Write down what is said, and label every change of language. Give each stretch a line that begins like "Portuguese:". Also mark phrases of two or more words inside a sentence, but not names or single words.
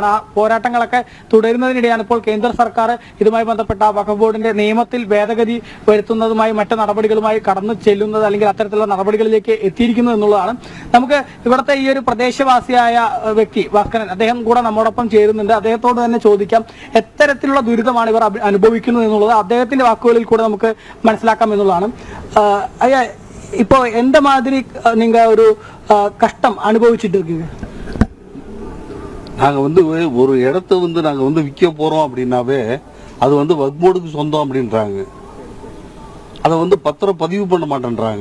Malayalam: ആ പോരാട്ടങ്ങളൊക്കെ തുടരുന്നതിനിടെയാണ് ഇപ്പോൾ കേന്ദ്ര സർക്കാർ ഇതുമായി ബന്ധപ്പെട്ട വഖഫ് ബോർഡിന്റെ നിയമത്തിൽ ഭേദഗതി വരുത്തുന്നതുമായി മറ്റ് നടപടികളുമായി കടന്നു ചെല്ലുന്നത് അല്ലെങ്കിൽ അത്തരത്തിലുള്ള നടപടികളിലേക്ക് എത്തിയിരിക്കുന്നു എന്നുള്ളതാണ്. നമുക്ക് ഇവിടുത്തെ ഈ ഒരു പ്രദേശവാസിയായ വ്യക്തി ഭാസ്കരൻ, അദ്ദേഹം കൂടെ നമ്മോടൊപ്പം ചേരുന്നുണ്ട്. അദ്ദേഹത്തോട് തന്നെ ചോദിക്കാം, എത്തരത്തിലുള്ള ദുരിതമാണ് ഇവർ അനുഭവിക്കുന്നത് എന്നുള്ളത് അദ്ദേഹത്തിന്റെ വാക്കുകളിൽ കൂടെ നമുക്ക് മനസ്സിലാക്കാം എന്നുള്ളതാണ്.
Tamil: இப்போ எந்த மாதிரி நீங்க ஒரு கஷ்டம் அனுபவிச்சுட்டு இருக்கீங்க? நாங்கள் வந்து ஒரு இடத்த வந்து நாங்கள் வந்து விற்க போகிறோம் அப்படின்னாவே அது வந்து வக்ஃப் போர்டுக்கு சொந்தம் அப்படின்றாங்க. அதை வந்து பத்திரம் பதிவு பண்ண மாட்டேன்றாங்க.